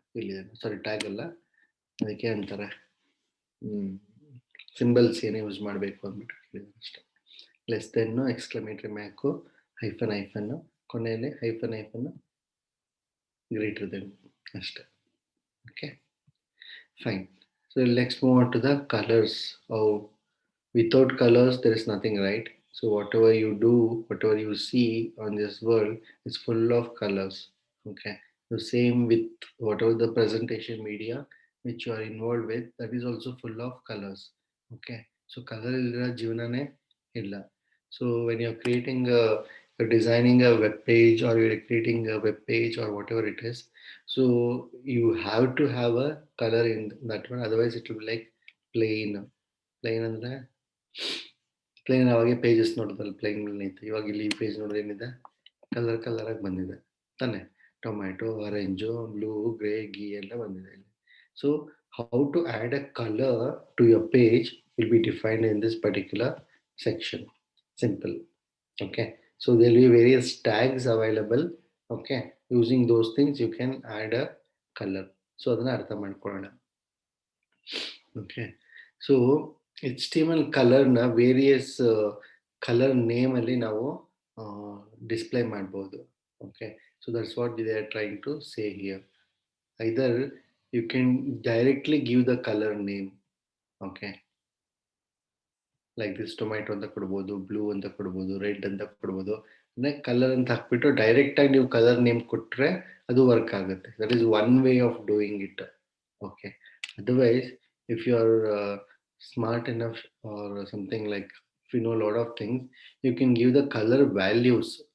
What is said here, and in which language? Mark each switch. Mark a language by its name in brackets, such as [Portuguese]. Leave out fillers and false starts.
[Kannada] ಇಲ್ಲಿ ಸಾರಿ ಟ್ಯಾಗ್ ಅಲ್ಲ, ಅದಕ್ಕೆ ಅಂತಾರೆ ಸಿಂಬಲ್ಸ್ ಏನೇ ಯೂಸ್ ಮಾಡಬೇಕು ಅಂದ್ಬಿಟ್ಟು ಕೇಳಿದ್ದಾರೆ ಅಷ್ಟೇ. ಲೆಸ್ ದೆನ್ನು, ಎಕ್ಸ್ಕ್ಲಮೇಟರಿ ಮ್ಯಾಕು, ಹೈಫನ್ ಹೈಫನ್ನು, ಕೊನೆಯಲ್ಲಿ ಹೈಫನ್ ಹೈಫನ್ನು, ಗ್ರೇಟರ್ ದೆನ್ ಅಷ್ಟೇ. [English] Okay fine. So let's move on to the colors. Oh, without colors there is nothing, right? So whatever you do, whatever you see on this world is full of colors. Okay, the same with whatever the presentation media which you are involved with, that is also full of colors. Okay, so [Kannada] color illada jeevanane illa. [English] So when you're creating you're designing a web page, or you're creating a web page or whatever it is, so you have to have a color in that one, otherwise it will be like plain ಅಂದ್ರೆ plain. [Kannada] ಅವಾಗೆ pages ನೋಡಿದ್ರಲ್ಲ plane ಇತ್ತು, ಇವಾಗ ಇಲ್ಲಿ page ನೋಡಿದ್ರೆ ಏನಿದೆ colour colour ಆಗಿ ಬಂದಿದೆ ತಾನೆ. Tomato, orange, blue, grey, ghee ಎಲ್ಲ ಬಂದಿದೆ ಇಲ್ಲಿ. [English] So how to add a colour to your page will be defined in this particular section. Simple. Okay, so there will be various tags available. Okay, using those things you can add a color. [Kannada] So adana artha madಕೊಳ್ಳೋಣ. [English] Okay, so [Kannada] HTML color na various color name ಅಲ್ಲಿ ನಾವು display ಮಾಡಬಹುದು. [English] Okay, so that's what they are trying to say here. Either you can directly give the color name. [Kannada] Okay, like this tomato ಅಂತ ಕೊಡ್ಬೋದು, blue ಅಂತ ಕೊಡ್ಬೋದು, red ಅಂತ ಕೊಡ್ಬೋದು. ಅಂದರೆ ಕಲರ್ ಅಂತ ಹಾಕ್ಬಿಟ್ಟು ಡೈರೆಕ್ಟಾಗಿ ನೀವು ಕಲರ್ ನೇಮ್ ಕೊಟ್ಟರೆ ಅದು ವರ್ಕ್ ಆಗುತ್ತೆ. [English] That is one way of doing it. Okay, otherwise if you are smart enough or something like if you know lot of things, you can give the colour values.